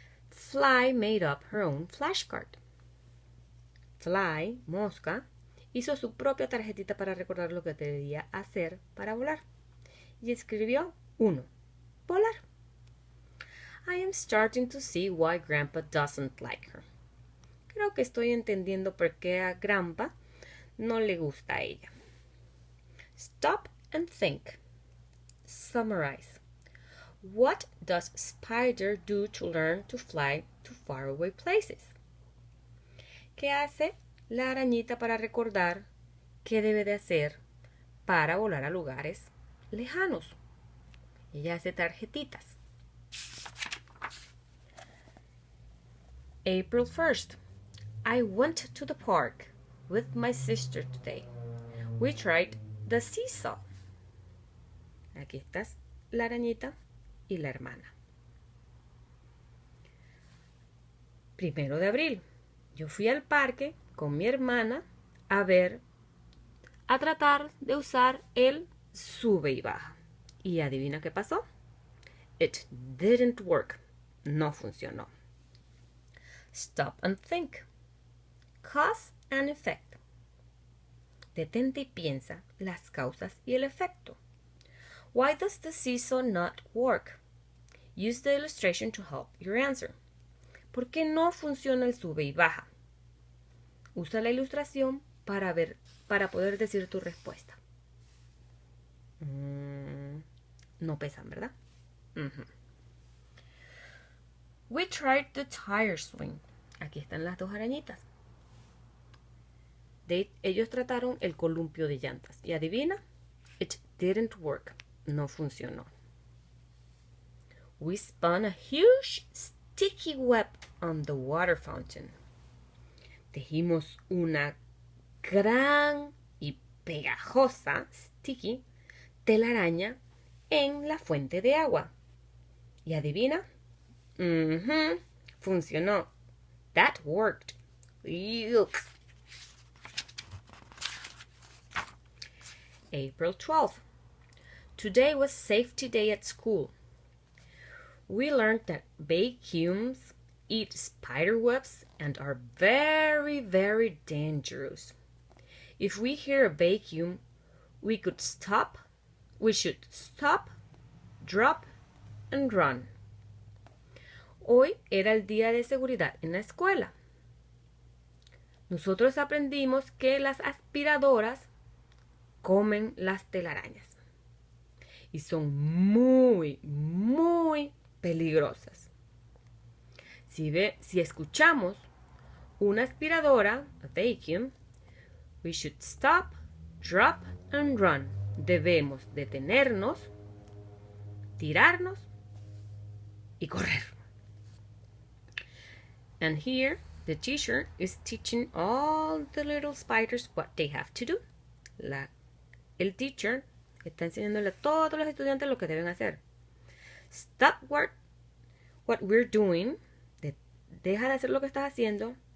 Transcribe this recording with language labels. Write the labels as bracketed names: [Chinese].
[English] Fly made up her own flashcard. [Spanish] Fly, mosca, hizo su propia tarjetita para recordar lo que debía hacer para volar. Y escribió 1, volar. [English] I am starting to see why Grandpa doesn't like her. [Spanish] Creo que estoy entendiendo por qué a Grandpa no le gusta a ella. [English] Stop and think. Summarize. What does Spider do to learn to fly to faraway places? [Spanish] ¿Qué hace la arañita para recordar qué debe de hacer para volar a lugares lejanos? Ella hace tarjetitas. [English] April 1st. I went to the park with my sister today. We tried the seesaw. [Spanish] Aquí está la arañita y la hermana. 1 de abril. Yo fui al parque con mi hermana a tratar de usar el sube y baja. Y adivina qué pasó. [English] It didn't work. [Spanish] No funcionó. [English] Stop and think. Cause and effect. [Spanish] Detente y piensa las causas y el efecto. [English] Why does the seesaw not work? Use the illustration to help your answer. [Spanish] ¿Por qué no funciona el sube y baja? Usa la ilustración para poder decir tu respuesta. No pesan, ¿verdad? [English] We tried the tire swing. [Spanish] Aquí están las dos arañitas. Ellos trataron el columpio de llantas. Y adivina, [English] it didn't work. [Spanish] No funcionó. [English] We spun a huge sticky web on the water fountain. [Spanish] Tejimos una gran y pegajosa, sticky, telaraña en la fuente de agua. ¿Y adivina? Funcionó. [English] That worked. Yuck. April 12th. Today was safety day at school. We learned that vacuums eat spider webs and are very, very dangerous. If we hear a vacuum, we should stop, drop, and run. [Spanish] Hoy era el día de seguridad en la escuela. Nosotros aprendimos que las aspiradoras comen las telarañas y son muy, muy peligrosas. Si escuchamos una aspiradora, [English] a vacuum, we should stop, drop, and run. [Spanish] Debemos detenernos, tirarnos y correr. [English] And here, the teacher is teaching all the little spiders what they have to do. [Spanish] El teacher está enseñándole a todos los estudiantes lo que deben hacer. [English] Stop what we're doing. [Spanish] Deja de hacer lo que estás haciendo.